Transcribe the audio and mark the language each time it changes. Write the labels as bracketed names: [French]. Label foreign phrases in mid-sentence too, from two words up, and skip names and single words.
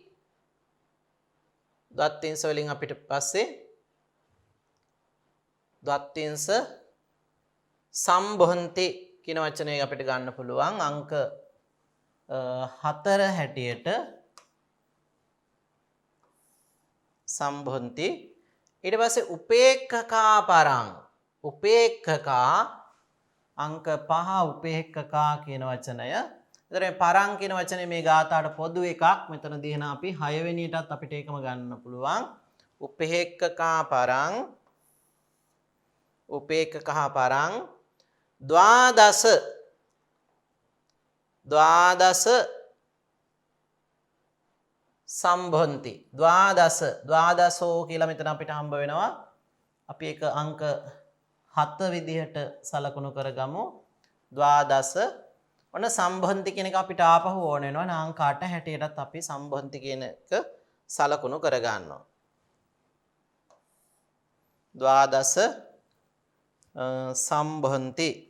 [Sinhala] ද්වත්තිංස වලින් අපිට පස්සේ [Pali] ද්වත්තිංස සම්බොන්ති [Sinhala] කියන වචනය අපිට ගන්න පුළුවන් අංක 4 හැටියට සම්බොන්ති. ඊට පස්සේ [Pali] උපේක්ඛකා පරං. උපේක්ඛකා [Sinhala] අංක 5 [Pali] උපේක්ඛකා [Sinhala] කියන වචනය. එතන පරං කියන වචනේ මේ ගාථාට පොදු එකක්. මෙතන දිහන අපි 6 වෙනියටත් අපිට ඒකම ගන්න පුළුවන්. [Pali] උපේක්ඛකා පරං උපේක්ඛකා පරං ද්වාදස සම්බොන්ති. [Sinhala] ද්වාදසෝ කියලා මෙතන අපිට හම්බ වෙනවා. අපි ඒක අංක 7 විදිහට සලකුණු කරගමු. ද්වාදස ඔන්න සම්බොන්ති කියන එක අපිට ආපහු ඕන වෙනවා. අංක 8 හැටියටත් අපි සම්බොන්ති කියන එක සලකුණු කරගන්නවා. [Pali] ද්වාදස සම්බොන්ති.